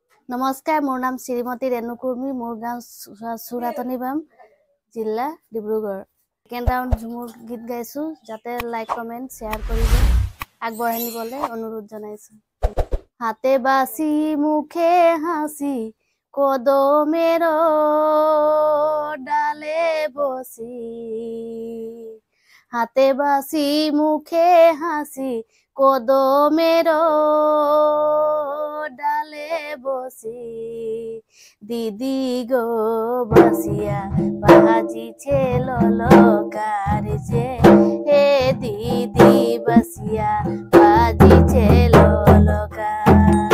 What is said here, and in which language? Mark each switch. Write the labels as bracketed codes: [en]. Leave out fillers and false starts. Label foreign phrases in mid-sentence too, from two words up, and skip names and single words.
[as] নমস্কাৰ, মোৰ নাম শ্ৰীমতী ৰেণু কুৰ্মী, মোৰ গাঁও চুৰাতনি বাম, জিলা ডিব্ৰুগড়। [en] second round [as] ঝুমুৰ গীত গাইছো, যাতে [en] like comment share [as] কৰিব আগবঢ়াই নিবলৈ অনুৰোধ জনাইছো। [bn] হাতে বাচি মুখে হাসি কদমের ডালে বসি, হাতে বাসি মুখে হাসি কদমের ডালে বসি, দিদি গো বাসিয়া বাজিছে ললকার যে, হে দিদি বাসিয়া বাজিছে ললকার।